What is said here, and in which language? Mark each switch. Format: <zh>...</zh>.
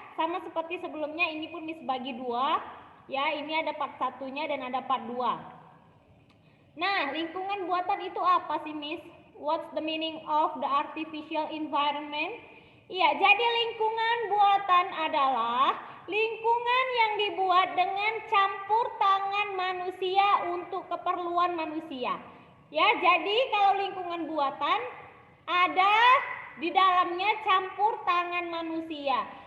<id>Sama seperti sebelumnya ini pun Miss bagi 2 ya. Ini ada part 1-nya dan ada part 2. Nah, lingkungan buatan itu apa sih Miss?</id> <en>What's the meaning of the artificial environment?</en> <id>Iya, jadi lingkungan buatan adalah lingkungan yang dibuat dengan campur tangan manusia untuk keperluan manusia. Ya, jadi kalau lingkungan buatan ada di dalamnya campur tangan manusia.</id>